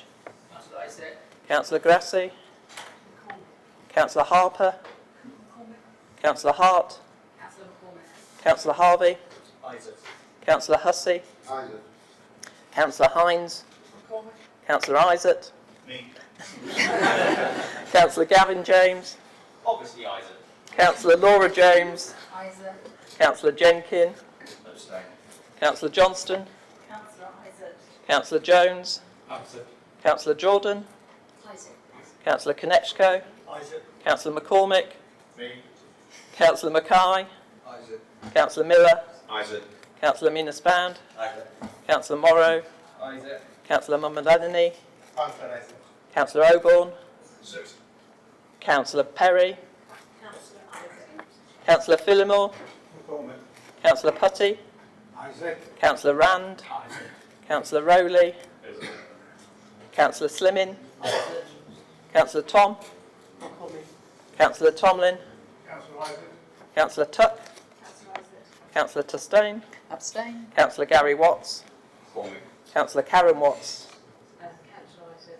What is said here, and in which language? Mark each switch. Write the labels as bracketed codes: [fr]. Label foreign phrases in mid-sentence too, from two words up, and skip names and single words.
[en] Councillor Grassi. Councillor Harper. Councillor Hart. Councillor Harvey. Councillor Hussey. Councillor Hines. Councillor Isaac. Councillor Gavin James. Obviously Isaac. Councillor Laura James. Isaac. Councillor Jenkin. Abstain. Councillor Johnston. Councillor Isaac. Councillor Jones. Abstain. Councillor Jordan. Isaac. Councillor Konechko. Isaac. Councillor McCormick. Me. Councillor Mackay. Isaac. Councillor Miller. Isaac. Councillor Minus-Band. Isaac. Councillor Morrow. Isaac. Councillor Mumalanini. Isaac. Councillor Oborne. 6. Councillor Perry. Councillor Isaac. Councillor Phillimore. McCormick. Councillor Putty. Isaac. Councillor Rand. Isaac. Councillor Rowley. Councillor Slimming. Councillor Tom. Councillor Tomlin. Councillor Isaac. Councillor Tuck. Councillor Isaac. Councillor Tustane. Abstain. Councillor Gary Watts. McCormick. Councillor Karen Watts. Councillor Isaac.